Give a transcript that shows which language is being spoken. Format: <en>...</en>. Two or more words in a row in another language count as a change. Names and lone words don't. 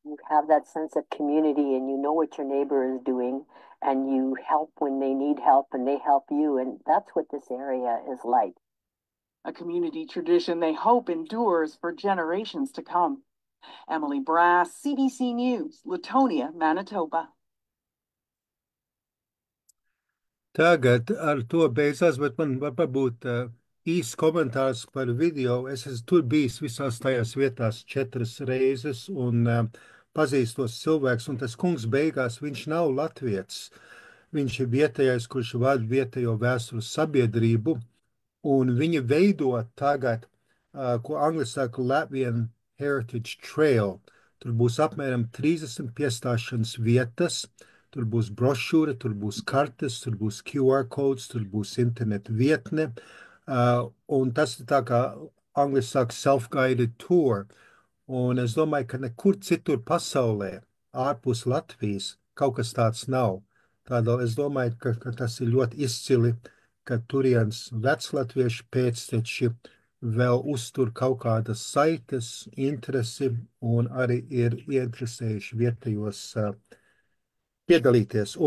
<en>You have that sense of community and you know what your neighbor is doing and you help when they need help and they help you. And that's what this area is like. A community tradition they hope endures for generations to come. Emily Brass, CBC News, Latonia, Manitoba.</en> <lv>Tagad ar to beidzās, bet man varbūt īsts komentārs par video. Es esmu tur bijis visās tajās vietās 4 reizes un pazīstu tos cilvēkus, un tas kungs beigās, viņš nav latvietis. Viņš ir vietējais, kurš vada vietējo vēstures sabiedrību, un viņi veido tagad, ko angliski saka Latvian Heritage Trail. Tur būs apmēram 30 piestāšanas vietas, tur būs brošūra, tur būs kartes, tur būs</lv> <en>QR codes,</en> <lv>tur būs interneta vietne, un tas ir tā kā angliski saka</lv> <en>self-guided tour.</en> <lv>Un es domāju, ka nekur citur pasaulē, ārpus Latvijas, kaut kas tāds nav. Tādēļ es domāju, ka tas ir ļoti izcili, ka turienes veclatviešu pēcteči vēl uztur kaut kādas saites, interesi un arī ir ieinteresējuši vietējos piedalīties.</lv>